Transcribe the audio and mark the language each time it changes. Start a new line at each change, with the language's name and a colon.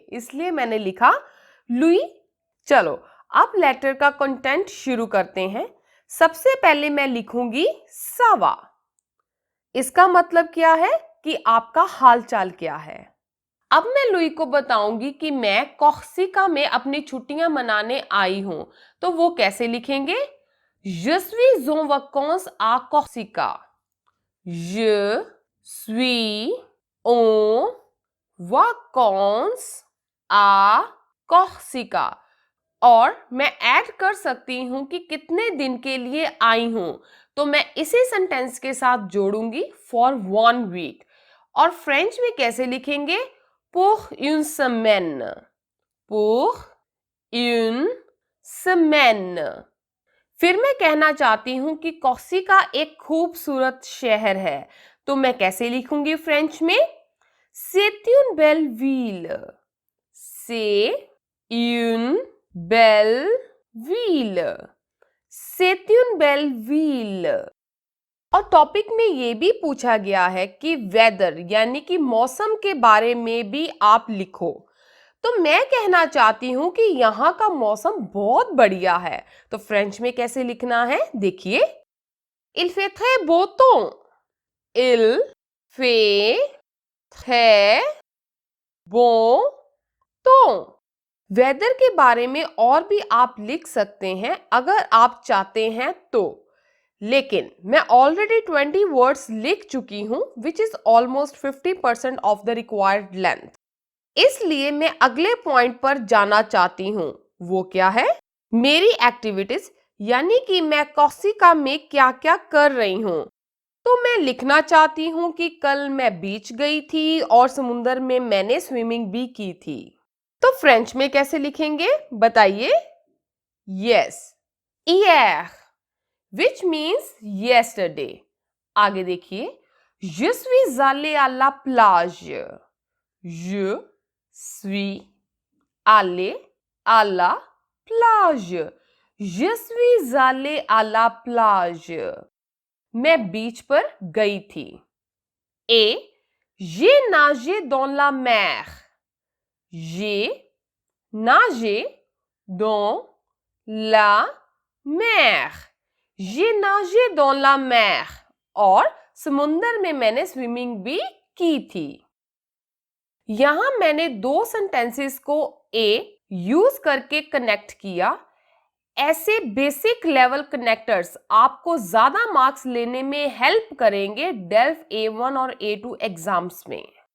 Hindi: इसलिए मैंने लिखा लुई। चलो अब लेटर का कंटेंट शुरू करते हैं। सबसे पहले मैं लिखूंगी सावा। इसका मतलब क्या है कि आपका हालचाल क्या है। अब मैं लुई को बताऊंगी कि मैं कोर्सिका में अपनी छुट्टियां मनाने आई हूं, तो वो कैसे लिखेंगे?
French: Je suis en vacances à Corsica. Je suis en vacances à Corsica.
Hindi: और मैं ऐड कर सकती हूं कि कितने दिन के लिए आई हूं, तो मैं इसी सेंटेंस के साथ जोड़ूंगी
English: For 1 week.
Hindi: और फ्रेंच में कैसे लिखेंगे?
French: pour une semaine, pour une semaine।
Hindi: फिर मैं कहना चाहती हूं कि कोर्सिका एक खूबसूरत शहर है, तो मैं कैसे लिखूंगी फ्रेंच में?
French: C'est une belle ville, c'est une belle ville, c'est une belle ville।
Hindi: और टॉपिक में ये भी पूछा गया है कि वेदर यानी कि मौसम के बारे में भी आप लिखो, तो मैं कहना चाहती हूं कि यहाँ का मौसम बहुत बढ़िया है, तो फ्रेंच में कैसे लिखना है? देखिए,
French: Il fait très beau temps, il fait très bon temps।
Hindi: Weather के बारे में और भी आप लिख सकते हैं अगर आप चाहते हैं तो, लेकिन मैं ऑलरेडी 20 वर्ड्स लिख चुकी हूं,
English: Which is almost 50% of the required length.
Hindi: इसलिए मैं अगले पॉइंट पर जाना चाहती हूं। वो क्या है? मेरी एक्टिविटीज, यानी कि मैं कोर्सिका में क्या क्या कर रही हूं। तो मैं लिखना चाहती हूं कि कल मैं बीच गई थी और समुद्र में मैंने स्विमिंग भी की थी। तो फ्रेंच में कैसे लिखेंगे बताइए?
English: yes,
French: hier,
English: which means yesterday।
Hindi: आगे देखिए,
French: je suis allé à la plage, je suis allé à la plage, je suis allé à la plage।
Hindi: मैं बीच पर गई थी।
French: Et j'ai nagé dans la mer, j'ai nagé dans la mer, j'ai nagé dans la mer।
Hindi: और समुंदर में मैंने swimming भी की थी। यहां मैंने दो सेंटेंसेस को ए यूज करके कनेक्ट किया। ऐसे बेसिक लेवल कनेक्टर्स आपको ज्यादा मार्क्स लेने में हेल्प करेंगे डेल्फ A1 और A2 एग्जाम्स में।